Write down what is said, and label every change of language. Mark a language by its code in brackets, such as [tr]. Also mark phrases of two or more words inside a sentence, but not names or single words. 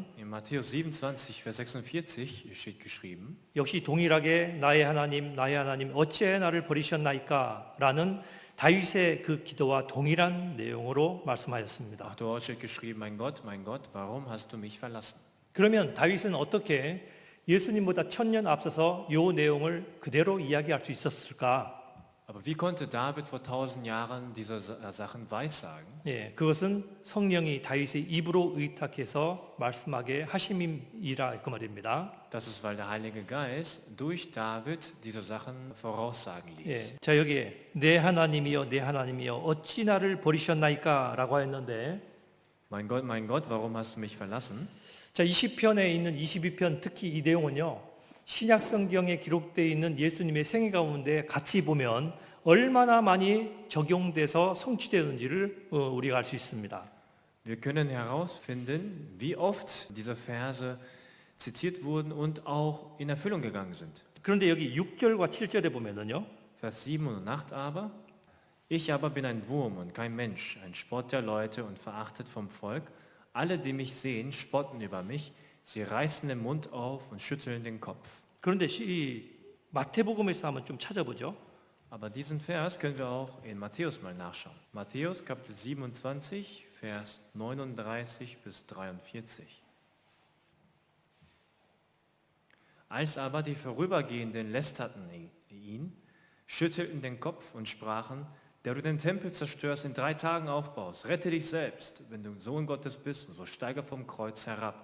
[de] In Matthäus 27, Vers 46 steht geschrieben, [ko] 역시 동일하게 나의 하나님 어찌해 나를 버리셨나이까 라는 다윗의 그 기도와 동일한 내용으로 말씀하셨습니다. [de] auch dort steht geschrieben, mein Gott, warum hast du mich verlassen? [ko] 그러면 다윗은 어떻게 예수님보다 1000년 앞서서 이 내용을 그대로 이야기할 수 있었을까? [de] Aber wie konnte David vor 1000 Jahren diese Sachen weissagen? [ko] 예, 그것은 성령이 다윗의 입으로 의탁해서 말씀하게 하심이라 그 말입니다. [de] Das ist, weil der Heilige Geist durch David diese Sachen voraussagen [ko] 예, [de] ließ. [ko] 자 여기에 내 하나님이여 내 하나님이여 어찌 나를 버리셨나이까라고 했는데 [de] Mein Gott, warum hast du mich verlassen? [ko] 자 20편에 있는 22편 특히 이 내용은요. 신약 성경에 기록되어 있는 예수님의 생애 가운데 같이 보면 얼마나 많이 적용돼서 성취되는지를 우리가 알 수 있습니다. [de] Wir können herausfinden, wie oft diese Verse zitiert wurden und auch in Erfüllung gegangen sind. [ko] 그런데 여기 6절과 7절에 보면은요. [de] Vers 7 und 8 aber. Ich aber bin ein Wurm und kein Mensch, ein Spott der Leute und verachtet vom Volk. Alle, die mich sehen, spotten über mich. Sie reißen den Mund auf und schütteln den Kopf. [ko] 그런데 이 마태복음에서 한번 좀 찾아보죠. [de] Aber diesen Vers können wir auch in Matthäus mal nachschauen. Matthäus Kapitel 27, Vers 39 bis 43. Als aber die Vorübergehenden lästerten ihn, schüttelten den Kopf und sprachen, der du den Tempel zerstörst, in 3 Tagen aufbaust, rette dich selbst, wenn du Sohn Gottes bist, und so steige vom Kreuz herab.